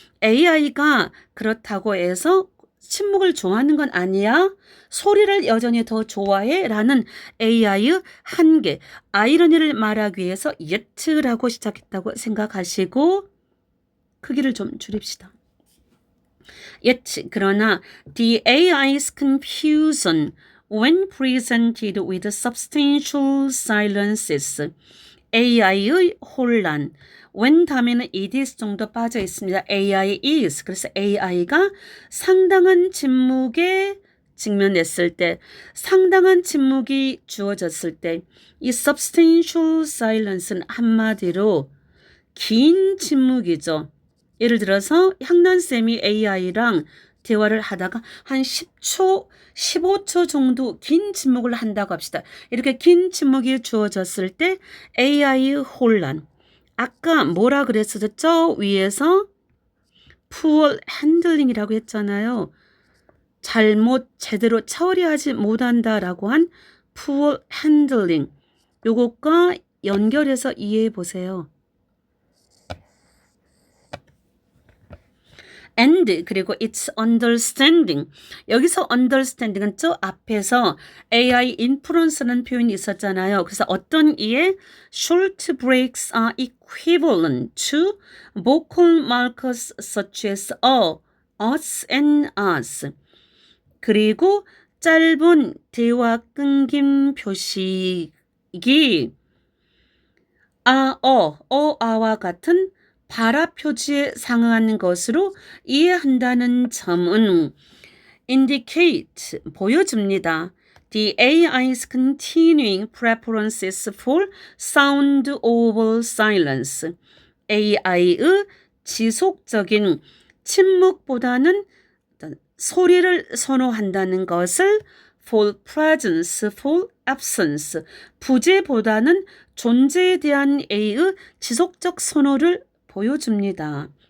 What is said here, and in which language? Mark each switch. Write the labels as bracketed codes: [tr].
[ko] AI가 그렇다고 해서 침묵을 좋아하는 건 아니야. 소리를 여전히 더 좋아해 라는 AI의 한계, 아이러니를 말하기 위해서 yet라고 시작했다고 생각하시고 크기를 좀 줄입시다. [en] Yet, [ko] 그러나 [en] the AI's confusion when presented with substantial silences, [ko] AI의 혼란, [en] when [ko] 다음에는 [en] is [ko] 정도 빠져 있습니다. [en] AI is, [ko] 그래서 AI가 상당한 침묵에 직면했을 때, 상당한 침묵이 주어졌을 때, 이 [en] substantial silence [ko] 는 한마디로 긴 침묵이죠. 예를 들어서 향란쌤이 AI랑 대화를 하다가 한 10초, 15초 정도 긴 침묵을 한다고 합시다. 이렇게 긴 침묵이 주어졌을 때 AI의 혼란. 아까 뭐라 그랬었죠? 저 위에서 [en] poor handling [ko] 이라고 했잖아요. 제대로 처리하지 못한다라고 한 [en] poor handling. [ko] 요것과 연결해서 이해해 보세요. [en] and [ko] 그리고 [en] its understanding. [ko] 여기서 understanding은 저 앞에서 [en] AI inference [ko] 라는 표현이 있었잖아요. 그래서 어떤 이에 [en] short breaks are equivalent to vocal markers such as us and us. [ko] 그리고 짧은 대화 끊김 표식이 아와 같은 발화 표지에 상응하는 것으로 이해한다는 점은 indicate, 보여줍니다. [en] The AI's continuing preferences for sound over silence. [ko] AI의 지속적인 침묵보다는 소리를 선호한다는 것을 [en] for presence, for absence, [ko] 부재보다는 존재에 대한 A의 지속적 선호를 보여줍니다.